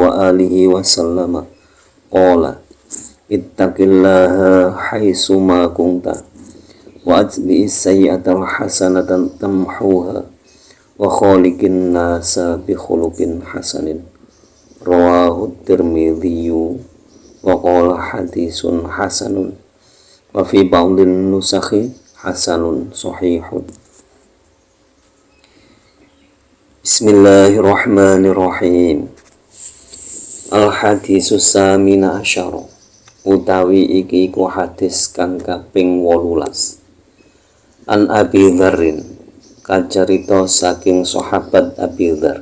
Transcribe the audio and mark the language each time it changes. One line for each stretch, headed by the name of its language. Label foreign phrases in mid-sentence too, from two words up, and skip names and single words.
Arabic: وآله وسلم قال اتق الله حيثما كنت وأتبع السيئة الحسنة تمحها وخالق الناس بخلق حسن رواه الترمذي وقال حديث حسن وفي بعض النسخ حسن صحيح. بسم الله الرحمن الرحيم. الحديث الثامن عشر
Javanese: utawi iki iku hadis kang kaping 18.
Arabic: عن أبي ذر
Javanese: kacarita saking sahabat Abi Dzar.